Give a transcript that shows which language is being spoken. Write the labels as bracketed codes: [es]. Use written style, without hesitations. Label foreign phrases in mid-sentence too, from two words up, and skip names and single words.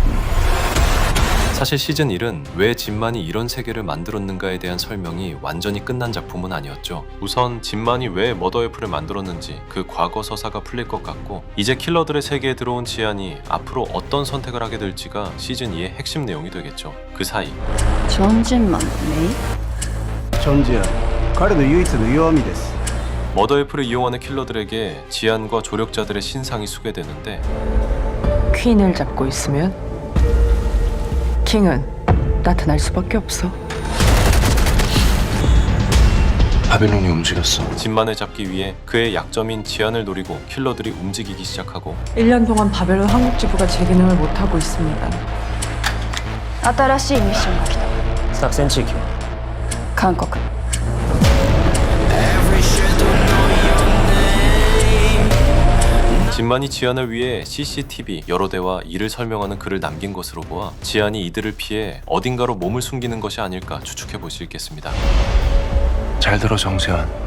[ko] 사실 시즌1은 왜 진만이 이런 세계를 만들었는가에 대한 설명이 완전히 끝난 작품은 아니었죠. 우선 진만이 왜 머더애플을 만들었는지 그 과거 서사가 풀릴 것 같고, 이제 킬러들의 세계에 들어온 지안이 앞으로 어떤 선택을 하게 될지가 시즌2의 핵심 내용이 되겠죠. 그 사이 전진만 메이? [ja] チョンジア彼の唯一の弱みです [ko] 머더애플을 이용하는 킬러들에게 지안과 조력자들의 신상이 소개되는데, 퀸을 잡고 있으면 킹은 나타날 수밖에 없어. 바빌론이 움직였어. 진만을 잡기 위해 그의 약점인 지안을 노리고 킬러들이 움직이기 시작하고, 1년 동안 바벨론 한국 지부가 제 기능을 못하고 있습니다. [ja] 新しいミッションが来た。作戦地域は韓国。 [ko] 진만이 지안을 위해 CCTV 여러 대와 이를 설명하는 글을 남긴 것으로 보아 지안이 이들을 피해 어딘가로 몸을 숨기는 것이 아닐까 추측해 볼 수 있겠습니다. 잘 들어 정지한.